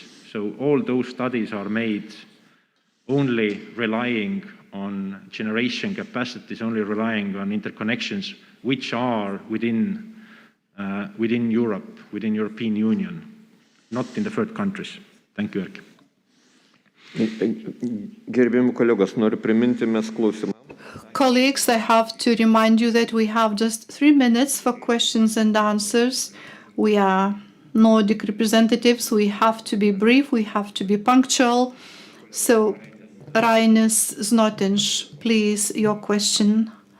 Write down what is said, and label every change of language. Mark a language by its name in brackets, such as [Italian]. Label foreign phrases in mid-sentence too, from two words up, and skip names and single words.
[English] So all those studies are made only relying on generation capacities, only relying on interconnections which are within Europe, within European Union, not in the third countries. Thank you, Erkki. [Lithuanian] Gerbiami kolegos, noriu priminti, mes klausimą. [English] Colleagues, I have to remind you that we have just 3 minutes for questions and answers. We are Nordic representatives. We have to be brief. We have to be punctual. So, Rainis Znotinš, please, your question.